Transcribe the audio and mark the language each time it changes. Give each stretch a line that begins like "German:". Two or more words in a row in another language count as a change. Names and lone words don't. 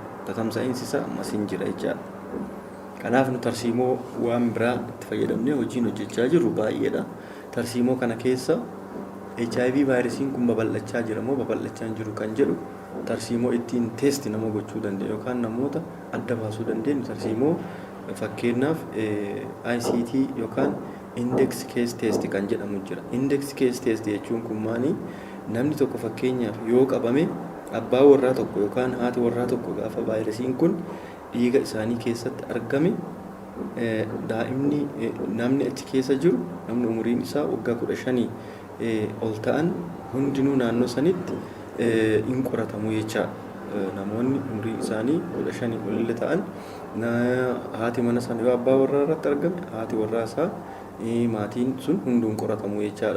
Oromo: Tatamsa'iinsi isaa ammas hin jira jechaadha. Kanaaf nu tarsiimoo waan biraa itti fayyadamnee hojiin hojjechaa jirru baay'eedha. Tarsiimoo kana keessa HIV vaayirasiin kun babal'achaa jira moo babal'achaa hin jiru kan jedhu tarsiimoo ittiin teesti nama gochuu dandeenyu yookaan namoota adda baasuu dandeenyu tarsiimoo fakkeenyaaf ICT yookaan
English: index case test
Oromo: kan jedhamu jira.
English: Index case test
Oromo: jechuun kun maali? Namni tokko fakkeenyaaf yoo qabame abbaa warraa tokko yookaan haati warraa tokko gaafa vaayirasiin kun dhiiga isaanii keessatti argame daa'imni namni achi keessa jiru namni umuriin isaa waggaa 15 ol ta'an hundinuu naannoo sanitti hin qoratamu jecha namoonni umuriin isaanii 15 ol ta'an haati mana sana yoo abbaa warraa irratti argame haati warraa isaa maatiin sun hunduun qoratamu jechaadha.